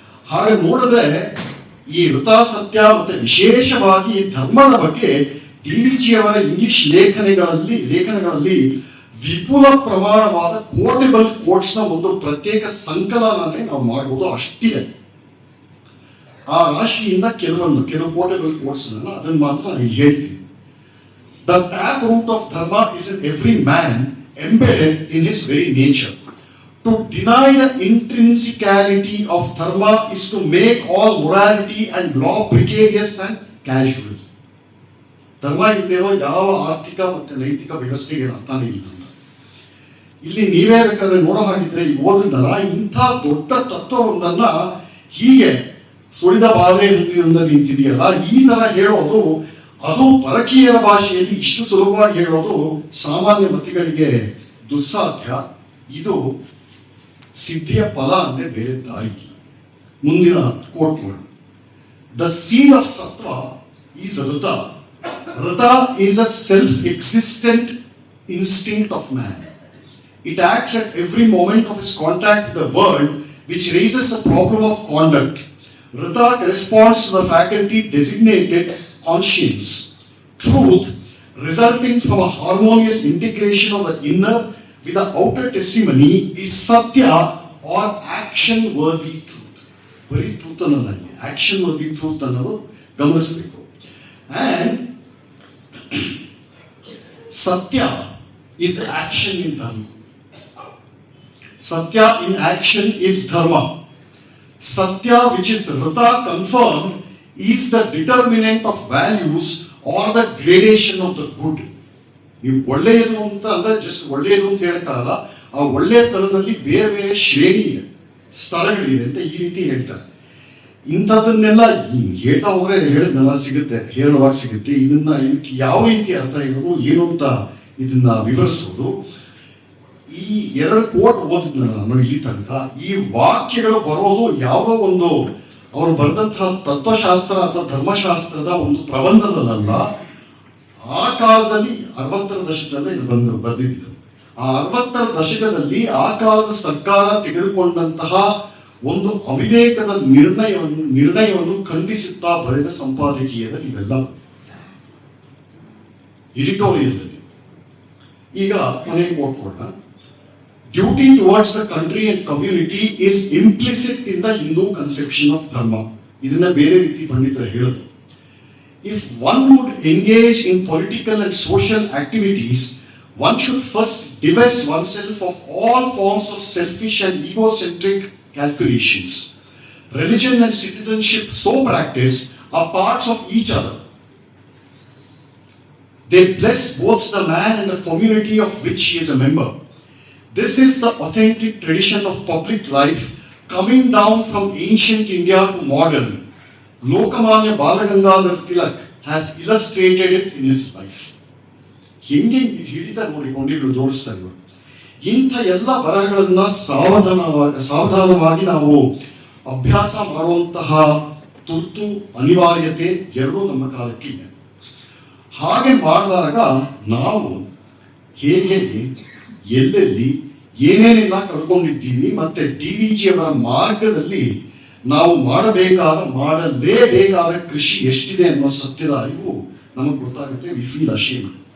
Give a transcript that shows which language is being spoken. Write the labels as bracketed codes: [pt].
[kn] ಹಾಗೆ ನೋಡಿದ್ರೆ ಈ ಋತ, ಸತ್ಯ ಮತ್ತೆ ವಿಶೇಷವಾಗಿ ಧರ್ಮದ ಬಗ್ಗೆ DVG ಅವರ ಇಂಗ್ಲಿಷ್ ಲೇಖನಗಳಲ್ಲಿ ವಿಪುಲ ಪ್ರಮಾಣವಾದ ಕೋಟೆಬಲ್ ಕೋಟ್ಸ್ನ ಒಂದು ಪ್ರತ್ಯೇಕ ಸಂಕಲನನೇ ನಾವು ಮಾಡಬಹುದು, ಅಷ್ಟಿದೆ. ಆ ರಾಶಿಯಿಂದ ಕೆಲವು ಕೋಟೆಬಲ್ ಕೋಟ್ಸ್ ಅದನ್ನು ಮಾತ್ರ ನಾನು ಹೇಳ್ತೀನಿ. [en] The tap root of dharma is in every man embedded in his very nature. To deny the intrinsicality of dharma is to make all morality and law precarious and casual. [kn] ಧರ್ಮ ಇಲ್ಲದಿರೋ ಯಾವ ಆರ್ಥಿಕ ಮತ್ತು ನೈತಿಕ ವ್ಯವಸ್ಥೆಗೆ ಅರ್ಥನೇ ಇಲ್ಲ. ಇಲ್ಲಿ ನೀವೇ ಬೇಕಾದ್ರೆ ನೋಡೋ ಹಾಗಿದ್ರೆ ಈ ಓದಿದ್ದಲ್ಲ, ಇಂಥ ದೊಡ್ಡ ತತ್ವವೊಂದನ್ನ ಹೀಗೆ ಸುಳಿದ ಬಾಧೆ ನಿಂತಿದೆಯಲ್ಲ, ಈ ತರ ಹೇಳೋದು, ಅದು ಪರಕೀಯರ ಭಾಷೆಯಲ್ಲಿ ಇಷ್ಟು ಸುಲಭವಾಗಿ ಹೇಳೋದು ಸಾಮಾನ್ಯ ಮತಿಗಳಿಗೆ ದುಸ್ಸಾಧ್ಯ. ಇದು ಸಿದ್ಧಿಯ ಫಲ ಅಂದ್ರೆ ಬೇರೆ ದಾರಿ. ಮುಂದಿನ ಕೋಟ್ ಮಾಡೋಣ. [en] The seal of sattva is rita. Rita is a self existent instinct of man. It acts at every moment of his contact with the world, which raises a problem of conduct. Rita corresponds to the faculty designated conscience. Truth, resulting from a harmonious integration of the inner with the outer testimony, is satya or action-worthy truth. Very truth [kn] ಅನ್ನೋದು, [en] action-worthy truth [kn] ಅನ್ನೋದು ಗಮನಿಸಬೇಕು. [en] And satya is action in dharma. Satya in action is dharma. Satya, which is Rita confirmed, is the determinant of values or the gradation of the good. [kn] ನೀವು ಒಳ್ಳೆಯದು ಅಂತ ಅಂದ್ರೆ just ಒಳ್ಳೆಯದು ಅಂತ ಹೇಳಕ್ಕಾಗಲ್ಲ, ಆ ಒಳ್ಳೆಯ ತನದಲ್ಲಿ ಬೇರೆ ಬೇರೆ ಶ್ರೇಣಿ ಇದೆ, ಸ್ತರಗಳಿದೆ ಅಂತ ಈ ರೀತಿ ಹೇಳ್ತಾರೆ. ಇಂಥದ್ದನ್ನೆಲ್ಲ ಹೇಳ್ತಾ ಹೋದ್ರೆ ಹೇಳಿದ್ನೆಲ್ಲ ಸಿಗುತ್ತೆ, ಹೇಳುವಾಗ ಸಿಗುತ್ತೆ. ಇದಕ್ಕೆ ಯಾವ ರೀತಿ ಅರ್ಥ ಇರೋದು ಏನು ಅಂತ ಇದನ್ನ ವಿವರಿಸೋದು. ಈ 2 ಕೋಟ್ ಓದಿದ್ನ ನಾನು ಇಲ್ಲಿ ತನಕ. ಈ ವಾಕ್ಯಗಳು ಬರೋದು ಯಾವುದೋ ಒಂದು ಅವರು ಬರೆದಂತಹ ತತ್ವಶಾಸ್ತ್ರ ಅಥವಾ ಧರ್ಮಶಾಸ್ತ್ರದ ಒಂದು ಪ್ರಬಂಧದಲ್ಲ. ಆ ಕಾಲದಲ್ಲಿ 60ರ ದಶಕದಲ್ಲೇ ಇದು ಬರೆದಿದ್ದು. ಆ 60ರ ದಶಕದಲ್ಲಿ ಆ ಕಾಲದ ಸರ್ಕಾರ ತೆಗೆದುಕೊಂಡಂತಹ ಒಂದು ಅವಿವೇಕದ ನಿರ್ಣಯವನ್ನು ಖಂಡಿಸುತ್ತಾ ಬರೆದ ಸಂಪಾದಕೀಯದಲ್ಲಿ ಇವೆಲ್ಲ ಎಡಿಟೋರಿಯಲ್ ಅಲ್ಲಿ. ಈಗ ಕೊನೆ ಕೋಟ್ ಕೊಡೋಣ. [en] Duty towards the country and community is implicit in the Hindu conception of dharma. [kn] ಇದನ್ನ ಬೇರೆ ರೀತಿ ಪಂಡಿತರು ಹೇಳೋದು. [en] If one would engage in political and social activities, one should first divest oneself of all forms of selfish and egocentric calculations. Religion and citizenship so practiced are parts of each other. They bless both the man and the community of which he is a member. This is the authentic tradition of public life coming down from ancient India to modern. Lokamanya Balagangadhar Tilak has illustrated it in his life. [kn] ಹೆಂಗೆ ಹಿಡಿತ ನೋಡಿಕೊಂಡು ಜೋಡಿಸ್ತಾ ಇವರು. ಇಂಥ ಎಲ್ಲ ಬರಹಗಳನ್ನ ಸಾವಧಾನವಾಗಿ ನಾವು ಅಭ್ಯಾಸ ಮಾಡುವಂತಹ ತುರ್ತು ಅನಿವಾರ್ಯತೆ ಎರಡೂ ನಮ್ಮ ಕಾಲಕ್ಕೆ ಇದೆ. ಹಾಗೆ ಮಾಡಿದಾಗ ನಾವು ಹೇಗೆ ಎಲ್ಲೆಲ್ಲಿ ಏನೇನೆಲ್ಲ ಕಳ್ಕೊಂಡಿದ್ದೀವಿ, ಮತ್ತೆ DVG ಅವರ ಮಾರ್ಗದಲ್ಲಿ ನಾವು ಮಾಡಲೇಬೇಕಾದ ಕೃಷಿ ಎಷ್ಟಿದೆ ಅನ್ನೋ ಸತ್ಯದ ಅರಿವು ನಮಗೆ ಗೊತ್ತಾಗುತ್ತೆ. [en] We feel ashamed.